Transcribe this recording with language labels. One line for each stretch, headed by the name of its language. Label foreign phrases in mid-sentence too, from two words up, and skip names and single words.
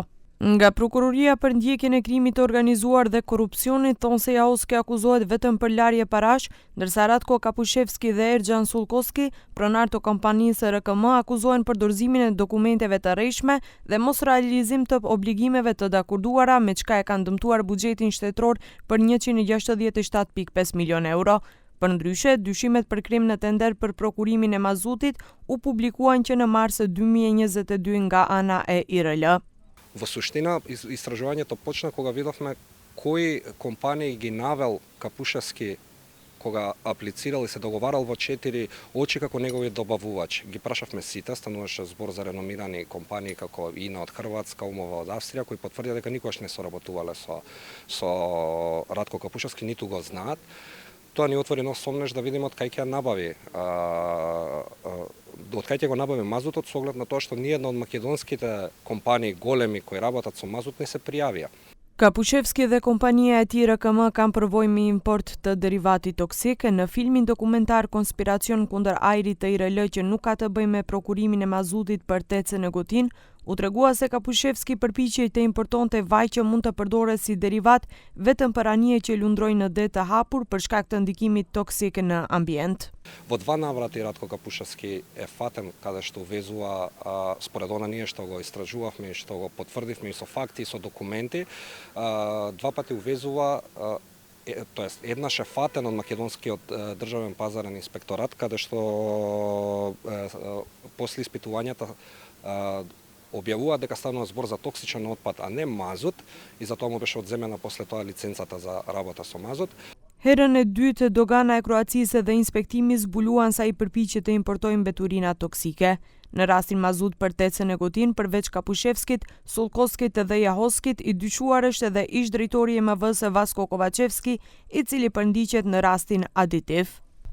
Albanian: Nga prokuroria për ndjekjen e krimit të organizuar dhe korrupsionit thonë se Jahoski akuzohet vetëm për larje parash, ndërsa Ratko Kapushevski dhe Erxhan Sulkoski, pronar të kompanisë RKM, akuzohen për dorëzimin e dokumenteve të rrejshme dhe mos realizim të obligimeve të dakorduara, me çka e kanë dëmtuar buxhetin shtetëror për 167.5 milion euro. Përndryshe, dyshimet për krim në tender për prokurimin e mazutit u publikuan që në mars 2022 nga ana e IRL.
Macedonian: Во суштина, истражувањето почна кога видовме кои компании ги навел Капушевски кога аплицирал и се договарал во 4 очи како негови добавувач. Ги прашавме сите, стануваше збор за реномирани компании како ИНА од Хрватска, УМОВА од Австрија, кои потврдија дека никогаш не соработувале со Ratko Kapuševski, ниту го знаат. Тоа ни отвори нов сомнеш да видиме од кај ќе набави од кај ќе го набави мазутот, со оглед на тоа што ниедна од македонските компании големи кои работат со мазут не се пријавија.
Albanian: Kapushevski dhe kompania e tij RKM kanë përvojë me import të derivatit toksik. Në filmin dokumentar Konspiracion kundër ajrit të IRL, që nuk ka të bëjë me prokurimin e mazutit për tecën e Gotin, u tregua se Kapushevski përpiqej të importonte vaj që mund të përdoret si derivat vetëm për anije që lundrojnë në det të hapur për shkak të ndikimit toksik në ambient.
Macedonian: Во два наврати Ratko Kapuševski е фатен каде што увезува, според она ние што го истражувавме и што го потврдивме и со факти и со документи, два пати увезува, тоест еднаш е фатен од македонскиот државен пазарен инспекторат, каде што после испитувањата објавува дека станува збор за токсичен отпад, а не мазут, и затоа му беше одземена после тоа лиценцата за работа со мазут.
Albanian: Herën e dytë, dogana e Kroacisë dhe inspektimi zbuluan sa i përpiqet të importojnë mbeturina toksike. Në rastin mazut për tecën e Gotin, përveç Kapushevskit, Sulkoskit dhe Jahoskit, i dyshuar është edhe ish drejtori i MV-s Vasko Kovacevski, i cili përndiqet në rastin aditiv.